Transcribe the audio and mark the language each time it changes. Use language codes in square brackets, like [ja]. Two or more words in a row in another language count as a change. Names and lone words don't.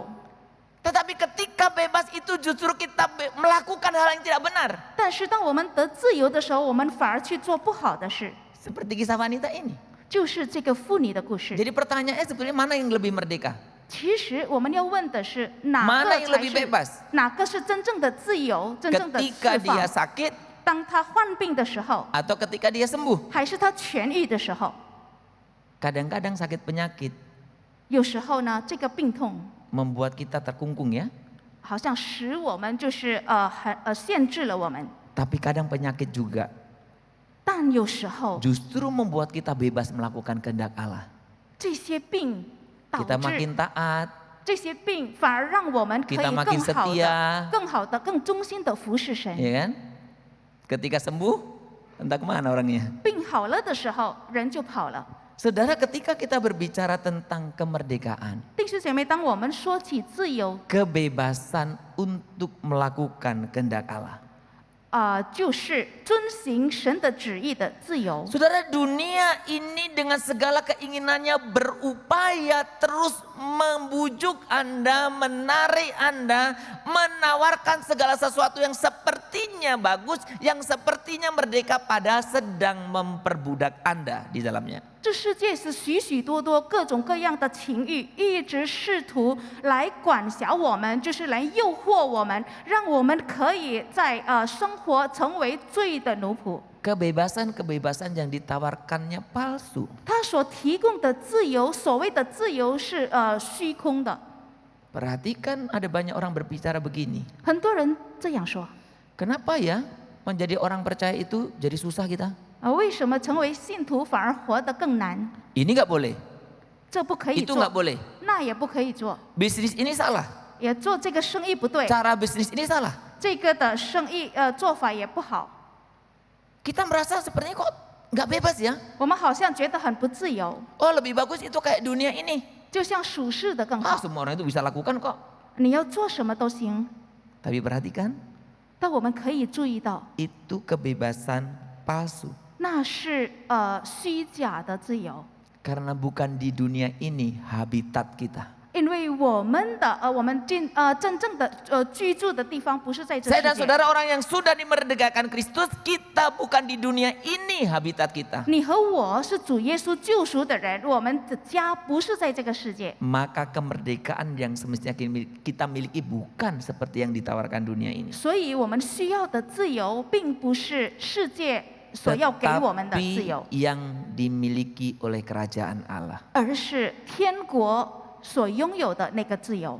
[id] Tetapi ketika bebas itu justru kita melakukan hal yang tidak benar. [zh] 但是当我们得自由的时候，我们反而去做不好的事， [id] Seperti kisah wanita ini. [zh] 就是这个妇女的故事。 [id] Jadi pertanyaannya sebenarnya mana yang lebih merdeka? [zh] 其实我们要问的是，哪 [id] Mana [zh] 个 [id] yang [zh] 才 [id] lebih [zh] 是 [id] bebas? [zh] 哪个是真正的自由、真正的 [id] Ketika [zh] 释放 [id] dia？sakit [zh] 当他患病的时候， [id] atau ketika dia sembuh? [zh] 还是他痊愈的时候？ [id] Kadang-kadang sakit penyakit [zh] 有时候呢，这个病痛 [id] membuat kita terkungkung ya. [zh] 好像使我们就是限制了我们， [id] Tapi kadang penyakit juga [zh] 但有时候 [id] justru membuat kita bebas melakukan kehendak Allah. [zh] 这些病导 [id] Kita [zh] 致 [id] makin taat, [zh] 这些病反而让我们可以 [id] kita makin [zh] 更好的、 [id] setia, [zh] 更好的、更忠心的服侍神。 [id] ya kan? Ketika sembuh, entah kemana orangnya. [zh] 病好了的时候，人就跑了。 [id] Saudara, ketika kita berbicara tentang kemerdekaan, [zh] 弟兄姐妹，当我们说起自由， [id] kebebasan untuk melakukan kehendak Allah. [zh] 就是遵行神的旨意的自由。 [id] Saudara, dunia ini dengan segala keinginannya berupaya terus membujuk Anda, menarik Anda, menawarkan segala sesuatu yang sepertinya bagus, yang sepertinya merdeka, padahal sedang memperbudak Anda di dalamnya. [zh] 这世界是许许多多各种各样的情欲，一直试图来管辖我们，就是来诱惑我们，让我们可以在生活成为罪的奴仆。 [id] Kebebasan-kebebasan yang ditawarkannya palsu. [zh] 他所提供的自由，所谓的自由是虚空的。 [id] Perhatikan, ada banyak orang berbicara begini. [zh] 很多人这样说， [id] Kenapa ya menjadi orang percaya itu jadi susah kita? [zh] 为什么成为信徒反而活得更难？ [id] Ini nggak boleh, [zh] 这不可以 [id] itu nggak [zh] 做， [id] boleh. [zh] 那也不可以做， [id] Bisnis ini salah, [zh] 也做这个生意不对， [id] cara bisnis ini salah. [zh] 这个的生意做法也不好。 [id] Kita merasa sepertinya kok nggak bebas ya? [zh] 我们好像觉得很不自由， [id] Oh lebih bagus itu kayak dunia ini. [zh] 就像属世的更 [id] Ah [zh] 好， [id] semua orang itu bisa lakukan kok. [zh] 你要做什么都行。 [id] Tapi perhatikan, [zh] 但我们可以注意到， [id] itu kebebasan palsu. [zh] 那是虚假的自由， [id] Karena bukan di dunia ini habitat kita. [zh] 因为我们真正的居住的地方不是在这 [id] Saya [zh] 世 [id] dan [zh] 界。 [id] saudara orang yang sudah dimerdekakan Kristus, kita bukan di dunia ini habitat kita. [zh] 你和我是主耶稣救赎的人，我们的家不是在这个世界。 [id] Maka kemerdekaan yang semestinya kita miliki bukan seperti yang ditawarkan dunia ini. [zh] 所以我们需要的自由，并不是世界所要给我们的自 [id] Tetapi [zh] 由， [id] yang dimiliki oleh kerajaan Allah. [zh] 而是天国所拥有的那个自由。